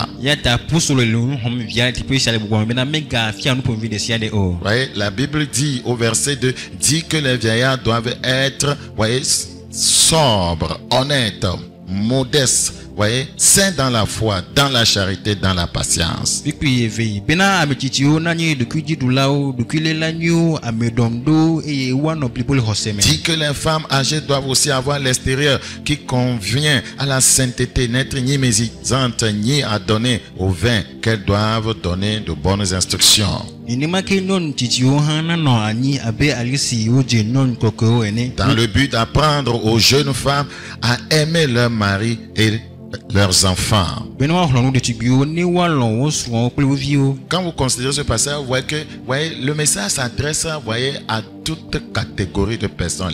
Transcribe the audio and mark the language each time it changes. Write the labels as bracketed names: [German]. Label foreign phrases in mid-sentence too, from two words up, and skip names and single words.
[French] Voyez, la Bible dit au verset 2, dit que les vieillards doivent être, voyez, sobres, honnêtes, modestes, voyez, saints dans la foi, dans la charité, dans la patience. Dit que les femmes âgées doivent aussi avoir l'extérieur qui convient à la sainteté, n'être ni médisantes ni à donner au vin, qu'elles doivent donner de bonnes instructions. Dans le but d'apprendre aux jeunes femmes à aimer leur mari et leurs enfants. Quand vous considérez ce passage, vous voyez que le message s'adresse à toute catégorie de personnes.